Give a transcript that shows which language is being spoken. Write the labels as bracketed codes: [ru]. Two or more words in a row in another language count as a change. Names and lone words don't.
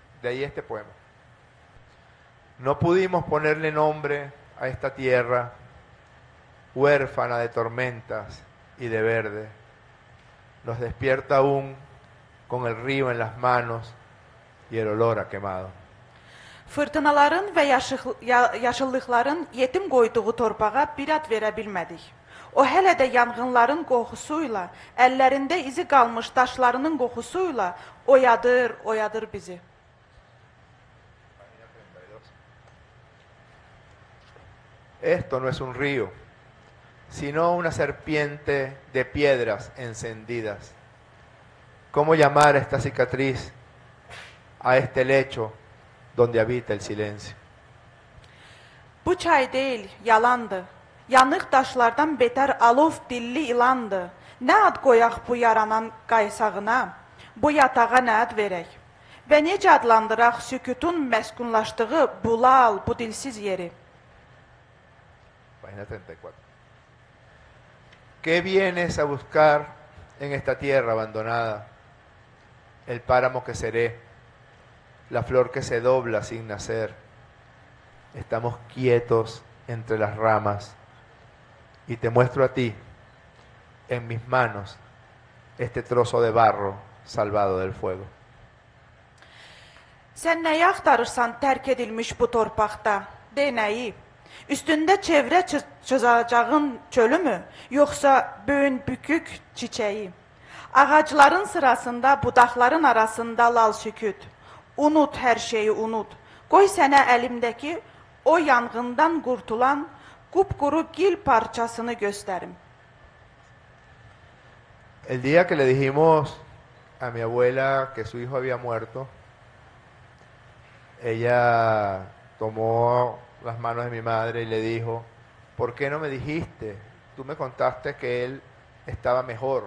[es] De ahí este poema. No pudimos ponerle nombre a esta tierra, huérfana de tormentas y de verde. Nos despierta aún con el río en las manos y el olor a quemado. [az] Fırtınaların və yaşıllıqların yetim qoyduğu torpağa bir ad verə bilmədik. O hələ də yanğınların qoxusuyla, əllərində izi qalmış daşlarının qoxusuyla oyadır bizi. [es] Esto no es un río, sino una serpiente de piedras encendidas. ¿Cómo llamar a esta cicatriz, a este lecho donde habita el silencio? [az] Bu çay deyil, yalandı. Yanıq daşlardan betər alov dilli ilandı. Nə ad qoyaq bu yaranan qaysağına, bu yatağa nə ad verək? Və necə adlandıraq sükutun məskunlaşdığı bu lal, bu dilsiz yeri? [es] Página 34. ¿Qué vienes a buscar en esta tierra abandonada? El páramo que seré, la flor que se dobla sin nacer, estamos quietos entre las ramas y te muestro a ti, en mis manos, este trozo de barro salvado del fuego. [az] Sən nəyi axtarırsan tərk edilmiş bu torpaqda? De nəyi? Üstündə çevrə çizacağın çölümü, yoxsa böyün bükük çiçəyi? Ağacların sırasında, budaqların arasında lal sükut. Unut hər şeyi, unut. Qoy sənə əlimdəki o yanğından qurtulan qupquru gil parçasını göstərim. [es] El día que le dijimos a mi abuela que su hijo había muerto, ella tomó las manos de mi madre y le dijo, ¿por qué no me dijiste? Tú me contaste que él estaba mejor.